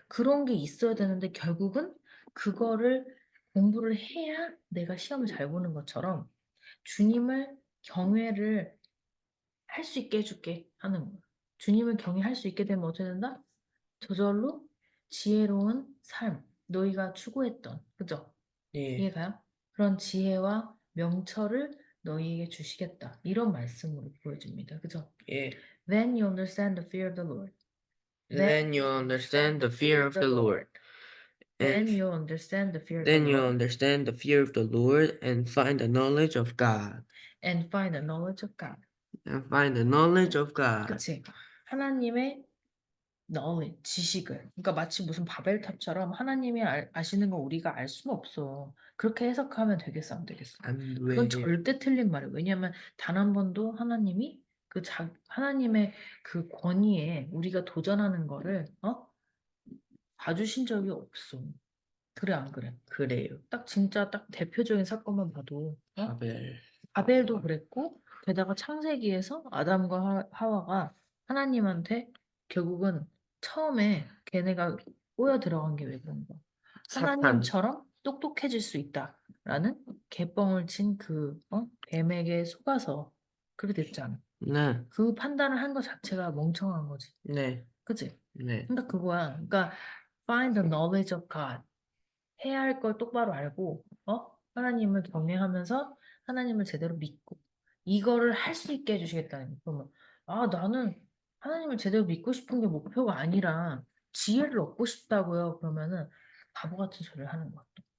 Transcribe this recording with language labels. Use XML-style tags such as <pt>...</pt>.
<ko>그런 게 있어야 되는데 결국은 그거를 공부를 해야 내가 시험을 잘 보는 것처럼 주님을 경외를 할 수 있게 해줄게 하는 거야. 주님을 경외할 수 있게 되면 어떻게 된다? 저절로 지혜로운 삶, 너희가 추구했던, 그죠? 예. 이해가요? 그런 지혜와 명철을 너희에게 주시겠다. 이런 말씀으로 보여집니다. 그죠? 예.</ko> <en>Then you understand the fear of the Lord. Then you understand the fear of the Lord. Then And you understand the fear of the then you Lord understand the fear of the Lord and find the knowledge of God. and find the knowledge of God. And find the knowledge of God.</en> <ko>그치? 하나님의 knowledge, 지식을. 그러니까 마치 무슨 바벨탑처럼 하나님이 아시는 거 우리가 알 수는 없어. 그렇게 해석하면 되겠어, 안 되겠어? 안 그건 절대 틀린 말이에요. 왜냐하면 단 한 번도 하나님이 하나님의 그 권위에 우리가 도전하는 거를 봐주신 적이 없어. 그래, 안 그래? 그래요. 딱 진짜 딱 대표적인 사건만 봐도 바벨. 아벨도 그랬고 게다가 창세기에서 아담과 하와가 하나님한테 결국은 처음에 걔네가 꼬여 들어간 게 왜 그런 거야? 사탄. 하나님처럼 똑똑해질 수 있다라는 개뻥을 친 그 뱀에게 속아서 그렇게 됐잖아. 네. 그 판단을 한 것 자체가 멍청한 거지. 네. 그치? 네. 그러니까 그거야.</ko> <en>그러니까 find the knowledge of God.</en> <ko>해야 할 걸 똑바로 알고, 하나님을 경외하면서 하나님을 제대로 믿고, 이거를 할 수 있게 해주시겠다는 거예요. 그러면, 나는 하나님을 제대로 믿고 싶은 게 목표가 아니라 지혜를 얻고 싶다고요. 그러면은 바보 같은 소리를 하는 것 같아.</ko>